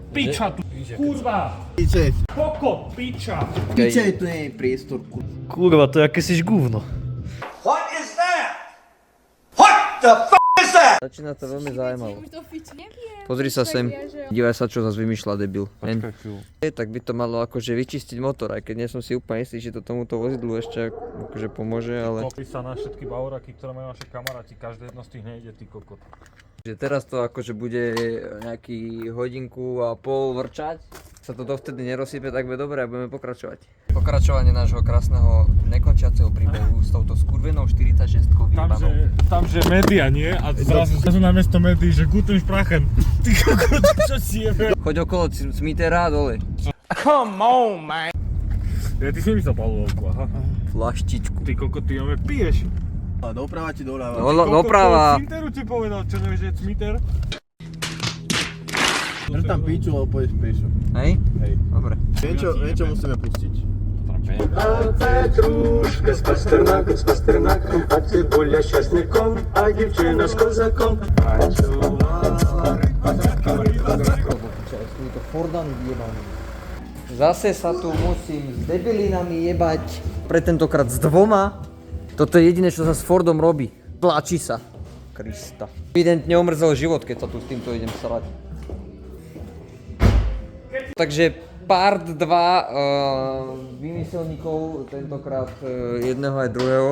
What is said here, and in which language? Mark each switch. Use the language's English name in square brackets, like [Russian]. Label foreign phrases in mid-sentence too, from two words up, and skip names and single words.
[Slovak] Piča tu, kurva! Piče. Kokot, piča! Piče, tu nie je priestor, kurva. Kurva, to je akési gówno. [English] What is that? What the f*** is that? [Slovak] Začína to veľmi zaujímaво. Už to fič neviem. Pozri sa sem, dívaj sa, čo zase vymýšľa debil. Tak by to malo akože vyčistiť motor, aj keď nie som si úplne istý, že to tomuto vozidlu ešte akože pomôže, ale... Kopí sa na všetky bauraky, ktoré majú naše kamaráti, každé jedno z tých nejde, ty kokot. Že teraz to akože bude nejaký hodinku a pol vrčať. Sa to dovtedy nerozsype, tak bude dobré a budeme pokračovať. Pokračovanie nášho krásneho nekončiaceho príbehu s touto skurvenou 46-kou výbanou. Tam, že média, nie? A zrazu namiesto médií, že [German] guten Sprachen. [Slovak] Ty kokot, čo si jebe? Choď okolo Cmitera a dole. [English] Come on, man. [Slovak] Ja, ty si myslel palulovku, aha. Flaštičku. Ty kokot, ty ome piješ. A doprava či doľava? Doprava. Cmiteru ti povedal, čo nevieš, že je cmiter? Drž tam piču, lebo pôjdeš pešo. Hej? Hej. Dobre. Viem, čo musíme pustiť. [Ukrainian] Петрушка с пастернаком, а цибуля с часником, а дівчина з козаком. [Slovak] Zase sa tu musím s debilinami jebať. Pre tentokrát s dvoma. Toto je jediné, čo sa s Fordom robí. Tlačí sa. Krista. Evidentne omrzel život, keď sa tu s týmto idem srať. Takže part 2 vymyselníkov, tentokrát jedného aj druhého.